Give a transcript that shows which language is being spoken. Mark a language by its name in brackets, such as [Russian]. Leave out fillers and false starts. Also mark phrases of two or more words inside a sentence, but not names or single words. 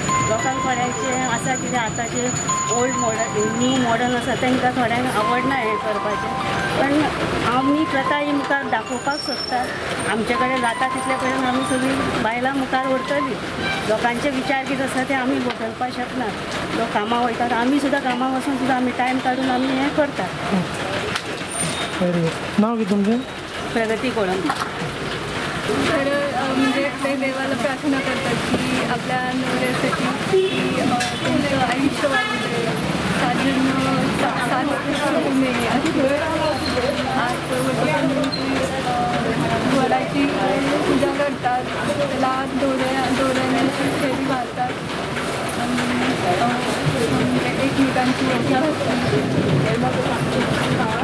[Konkani] लोकांक थोड्यांचें आसा कितें आतांचे [English] old modern new modern [Konkani] आसा तांकां थोड्यांक आवडना हें करपाचें, पण आमी प्रथा ही मुखार दाखोवपाक सोदता. आमचे कडेन जाता तितले पर्यंत आमी सगळीं बायलां मुखार व्हरतलीं. लोकांचे विचार कितें आसा ते आमी बदलपाक शकनात. लोक कामाक वयतात, आमी सुद्दां कामाक वचून सुद्दां आमी टायम काडून आमी हें करतात. नाव कितें तुमचें? प्रगती कोळंबी. [Marathi] म्हणजे ते देवाला प्रार्थना करतात की आपल्या नवऱ्यासाठी त्यांचं आयुष्य वाढले, वडाची पूजा करतात, त्याला दोऱ्याने फेरी मारतात आणि एकमेकांची ओळख घालतात.